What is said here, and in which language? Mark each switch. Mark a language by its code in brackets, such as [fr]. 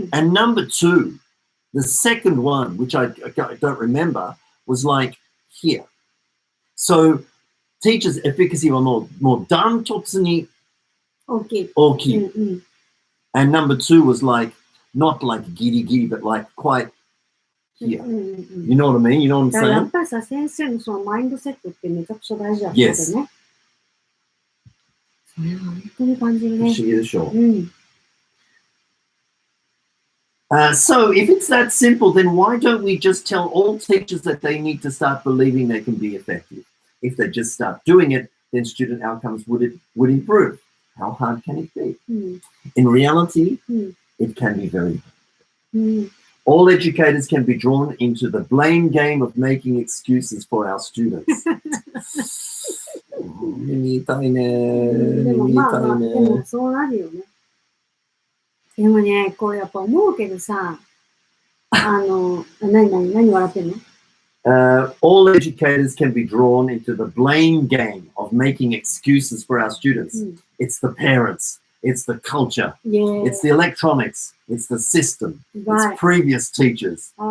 [en] And number 2, the second one, which I don't remember, was like here. So teachers' efficacy was more [ja] dantotsu oki. [en] And number 2 was like, not like giri, but like quite here. You know what I mean? You know what I'm saying? [ja] やっぱりさ、先生のそのマインドセットってめちゃくちゃ大事だったよね。それは本当に感じるね。不思議でしょ。 [en] So if it's that simple, then why don't we just tell all teachers that they need to start believing they can be effective? If they just start doing it, then student outcomes would improve. How hard can it be? In reality, it can be very hard. All educators can be drawn into the blame game of making excuses for our students. [ja] 耳痛いね。でもまあまあ、でもそうなるよね。でもね、こうやっぱ思うけどさ、何笑ってんの [en] ？All educators can be drawn into the blame game of making excuses for our students. It's the parents, it's the culture, it's the electronics, it's the system, it's previous teachers.